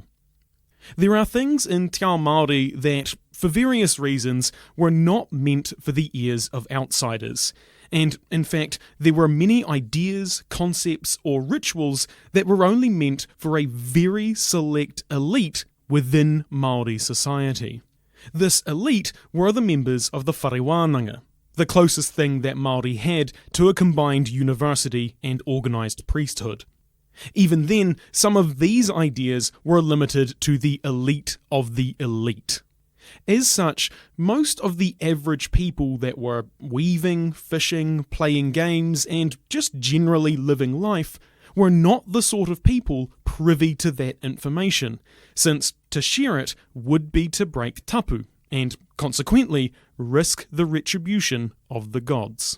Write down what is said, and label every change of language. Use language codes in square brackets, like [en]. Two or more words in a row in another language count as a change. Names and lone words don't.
[en] There are things in [mi] Te Ao Māori [en] that, for various reasons, were not meant for the ears of outsiders. And, in fact, there were many ideas, concepts, or rituals that were only meant for a very select elite within Māori society. This elite were the members of the [mi] whare wānanga, [en] the closest thing that Māori had to a combined university and organised priesthood. Even then, some of these ideas were limited to the elite of the elite. As such, most of the average people that were weaving, fishing, playing games, and just generally living life were not the sort of people privy to that information, since to share it would be to break tapu, and consequently risk the retribution of the gods.